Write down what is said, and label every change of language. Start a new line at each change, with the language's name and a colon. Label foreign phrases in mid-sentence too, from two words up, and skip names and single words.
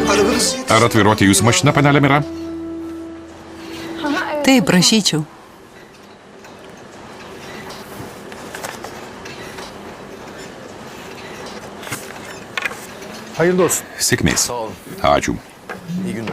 Lithuanian: Ar atviruoti jūsų mašiną, panelė Mira? Taip, prašyčiau.
Turkish: Hayırlı olsun.
Lithuanian: Sėkmės.
Turkish: Sağ olun.
Lithuanian: Ačiū.
Turkish: İyi günler.